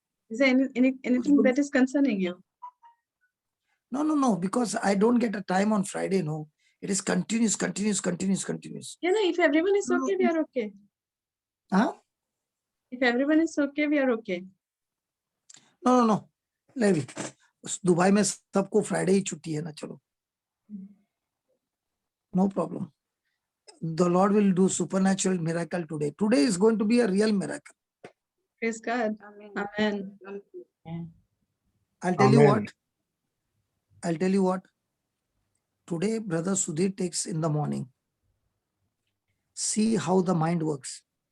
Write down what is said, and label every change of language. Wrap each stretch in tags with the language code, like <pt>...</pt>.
<en>Is there anything that is concerning you? No. Because I don't get a time on Friday. No, it is continuous. Yeah, no, if everyone is okay, we are okay. Huh? If everyone is okay, we are okay. No.</en> <hi>Levi, Dubai में सबको Friday ही छुट्टी है ना, चलो.</hi> <en>No problem. The Lord will do supernatural miracle today. Today is going to be a real miracle. Praise God. Amen. I'll tell you what. Today, Brother Sudhir takes in the morning. See how the mind works.</en>